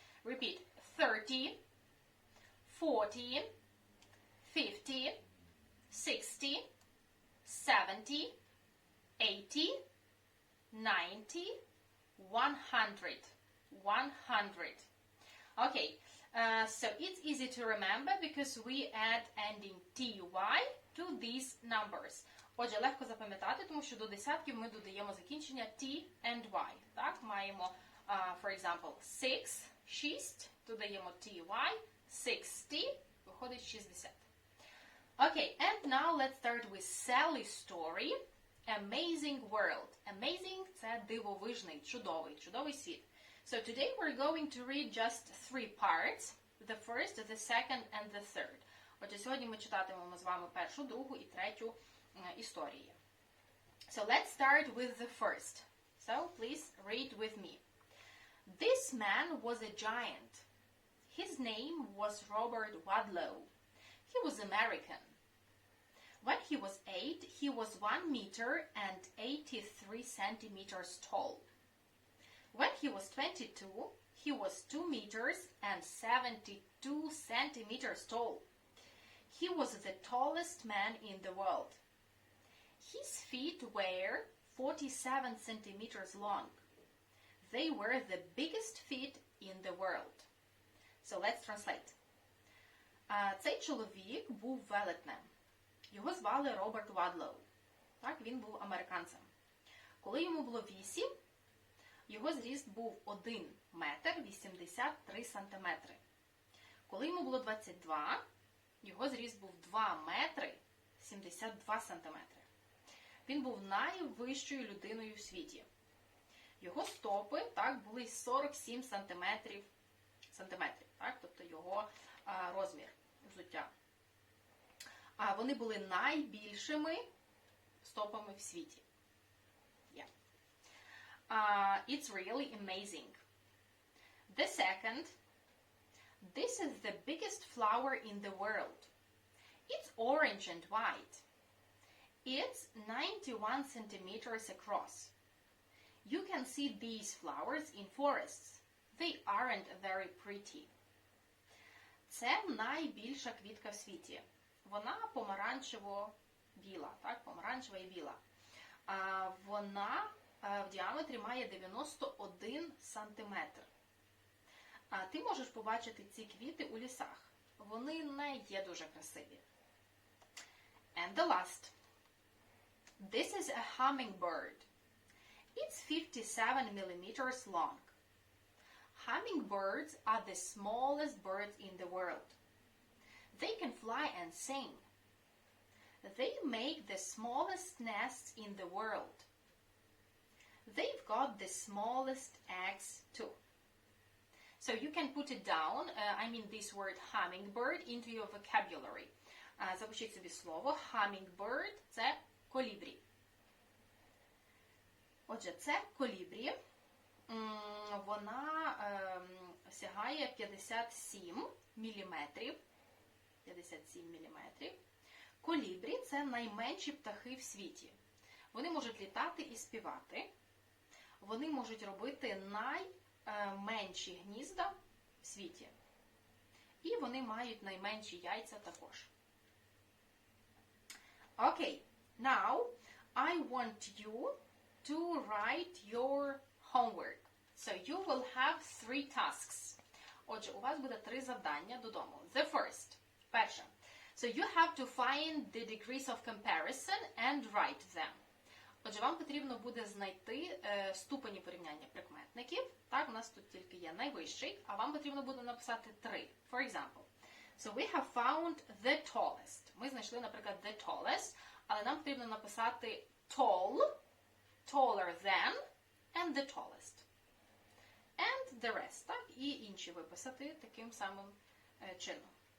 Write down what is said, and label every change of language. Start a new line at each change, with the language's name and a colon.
English: Repeat. 30, 40, 50, 60, 70, 80, 90, 100. 100. Okay, so it's easy to remember because we add ending ty to these numbers.
Ukrainian: Отже, легко запам'ятати, тому що до десятків ми додаємо закінчення t and y. Так, маємо,
English: for example,
Ukrainian: 6, 6, додаємо ty, 60, виходить 60.
English: Okay, and now let's start with Sally's story, Amazing World.
Ukrainian: Amazing – це дивовижний, чудовий світ.
English: So today we're going to read just 3 parts, the first, the second and the third.
Ukrainian: Отже, сьогодні ми читатимемо з вами першу, другу і третю історії.
English: So let's start with the first. So please read with me. This man was a giant. His name was Robert Wadlow. He was American. When he was 8, he was 1 meter and 83 centimeters tall. When he was 22, he was 2 meters and 72 centimeters tall. He was the tallest man in the world. His feet were 47 centimeters long. They were the biggest feet in the world. So let's translate.
Ukrainian: Цей чоловік був велетнем. Його звали Роберт Вадлоу. Так, він був американцем. Коли йому було 8, його зріст був 1 метр 83 сантиметри. Коли йому було 22, його зріст був 2 метри 72 сантиметри. Він був найвищою людиною в світі. Його стопи, так, були 47 сантиметрів, так, тобто його розмір взуття. А вони були найбільшими стопами в світі.
English: It's really amazing. The second, this is the biggest flower in the world. It's orange and white. It's 91 centimeters across. You can see these flowers in forests. They aren't very pretty.
Ukrainian: Це найбільша квітка в світі. Вона помаранчево-біла, так, помаранчева і біла. Вона в діаметрі має 91 сантиметр. Ти можеш побачити ці квіти у лісах. Вони не є дуже красиві.
English: And the last. This is a hummingbird. It's 57 millimeters long. Hummingbirds are the smallest birds in the world. They can fly and sing. They make the smallest nests in the world. They've got the smallest eggs too. So you can put it down, this word hummingbird, into your vocabulary.
Ukrainian: Запишіть собі слово hummingbird – це колібрі. Отже, це колібрі. Вона сягає 57 міліметрів. 57 міліметрів. Колібрі – це найменші птахи в світі. Вони можуть літати і співати. Вони можуть робити найменші гнізда в світі. І вони мають найменші яйця також.
English: Okay, now I want you to write your homework. So you will have 3 tasks.
Ukrainian: Отже, у вас буде 3 завдання додому.
English: The first.
Ukrainian: Перше.
English: So you have to find the degrees of comparison and write them.
Ukrainian: Отже, вам потрібно буде знайти ступені порівняння прикметників. Так, у нас тут тільки є найвищий, а вам потрібно буде написати 3.
English: For example. So we have found the tallest.
Ukrainian: Ми знайшли, наприклад,
English: the tallest,
Ukrainian: але нам потрібно написати
English: tall, taller than, and the tallest. And the rest,
Ukrainian: так? І інші виписати таким самим чином.